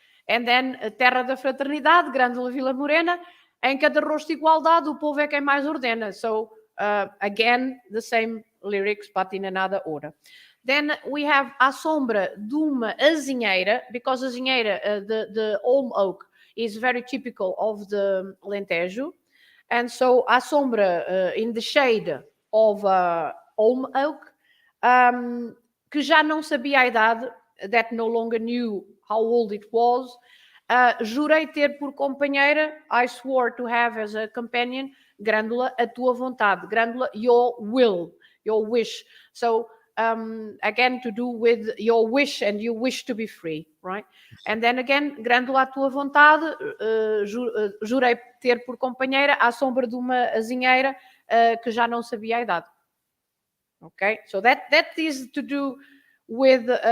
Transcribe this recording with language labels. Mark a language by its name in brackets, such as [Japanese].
[Portuguese] And then terra da fraternidade, Grândola, Vila Morena, em cada rosto, igualdade, o povo é quem mais ordena. [English] So again, the same lyrics, but in another order. Then we have [Portuguese] à sombra de uma azinheira, [English] because azinheira, the olm oak, is very typical of the Alentejo. And so [Portuguese] à sombra, [English] in the shade of olm oak, [Portuguese] que já não sabia a idade, [English] that no longer knew how old it was. [Portuguese] Jurei ter por companheira, [English] I swore to have as a companion, [Portuguese] Grândola, a tua vontade. [English] Grândola, your will, your wish. So again, to do with your wish, and you wish to be free, right? [Portuguese] And then again, Grândola, a tua vontade, jurei ter por companheira, à sombra de uma azinheira, que já não sabia a idade. [English] Okay, so that is to do with